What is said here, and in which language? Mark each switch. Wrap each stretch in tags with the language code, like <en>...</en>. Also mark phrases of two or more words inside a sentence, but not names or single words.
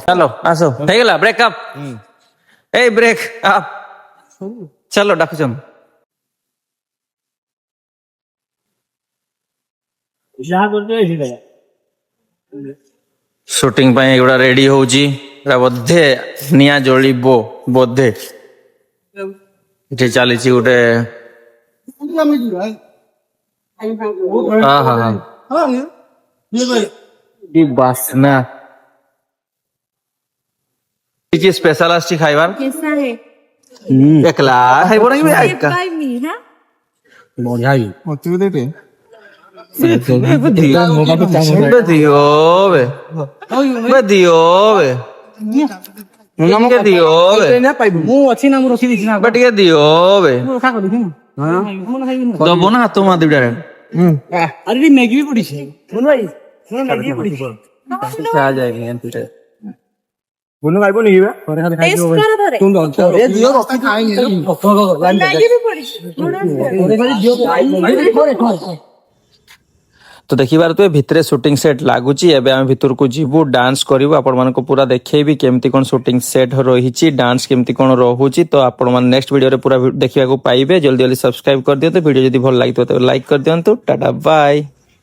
<or>ଚାଲ ଆସ ହେଇଗଲା</or> <en>break up</en> <or>ଏଇ</or> <en>break up</en> <or>ଚାଲ ଡାକୁଛନ୍ ସୁଟିଂ ପାଇଁ ଏଗୁଡା ରେଡି ହଉଛି ବୋଧେ ନିଆଁ ଜଳିବ ବୋଧେ ଏଠି ଚାଲିଛି ଗୋଟେ ବାସ୍ନା କିଛି ସ୍ପେଶାଲ ଆସିଛି ଖାଇବାର</or> <hi>कैसा है</hi> <or>ଏକଲା ଖାଇବ ନା ଏକା बाय मी हाँ ବଢିଆ ହେଇଛି। ମତେ ବି ଦେବେ ଦିଅ ବେ ଦିଅ ବେ ଟିକେ ଦିଅ ବେ ମୁଁ ଅଛି ନା ମୁଁ ରଖିଦେଇଛି ନା ଟିକେ ଦିଅ ବେ ରଖା କରିଛି ନା ଦବ ନା ହାତ ମା ଦୁଇଟା ଆରେ ବି ମ୍ୟାଗି ବି ପଡିଛି ଶୁଣ ଭାଇ ଶୁଣ ମ୍ୟାଗି ବି ପଡିଛି ବୁନୁ ଖାଇବ ନି ବା ଘରେ ଖାଲି</or> <hi>टेस्ट करो थोड़े</hi> <or>ଏ ଦିଅ ରଖି ଖାଇନି</or> <hi>मैगी भी पड़ी</hi> <or>ତ ଦେଖିବାର ତ ଭିତରେ</or> <en>shooting set</en> <or>ଲାଗୁଛି ଏବେ ଆମ ଭିତର କୁ ଯିବୁ ଡାନ୍ସ କରିବୁ ଆପଣ ମାନ କୁ ପୁରା ଦେଖେଇବି କେମିତି କଣ</or> <en>shooting set</en> <or>ରହିଛି ଡାନ୍ସ କେମିତି କଣ ରହୁଛି ତ ଆପଣ ମାନେ</or> <en>next video</en> <or>ରେ ପୁରା ଦେଖିବା କୁ ପାଇବେ ଜଲଦି ଜଲଦି ସବସ୍କ୍ରାଇବ କରି ଦିଅନ୍ତୁ ଭିଡିଓ ଯଦି ଭଲ ଲାଗୁଥିବ ତ ଲାଇକ କରି ଦିଅନ୍ତୁ ଟାଟା ବାଏ।</or>